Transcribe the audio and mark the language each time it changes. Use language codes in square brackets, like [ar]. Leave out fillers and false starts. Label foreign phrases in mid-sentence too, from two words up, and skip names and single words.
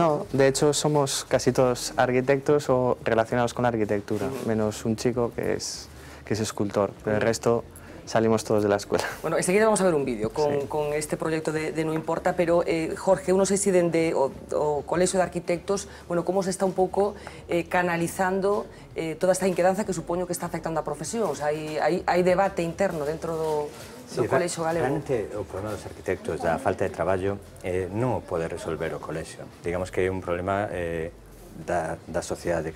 [es] No, de hecho somos casi todos arquitectos o relacionados con la arquitectura, menos un chico que es escultor, pero el resto salimos todos de la escuela. Bueno, enseguida vamos a ver un vídeo con este proyecto de No Importa, pero Jorge, uno se decide o Colegio de Arquitectos, bueno, ¿cómo se está [gl] un pouco canalizando toda esta inquedanza que supoño que está afectando a profesión? [es] O sea, [gl] hai debate interno dentro do colexio galego? Realmente o problema dos arquitectos da falta de traballo non o pode resolver o colexio. Digamos que é un problema da sociedade.